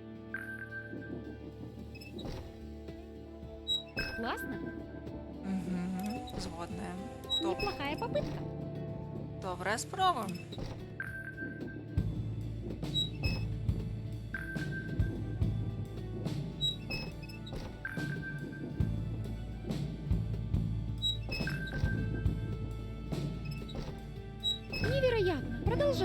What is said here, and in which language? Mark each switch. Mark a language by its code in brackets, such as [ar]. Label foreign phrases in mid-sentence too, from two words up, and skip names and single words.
[ru] Классно? [uk] Мгм. згодна. Добре. [ru] Неплохая попытка. [uk] Добра справа. [ru] Невероятно. Продолжай.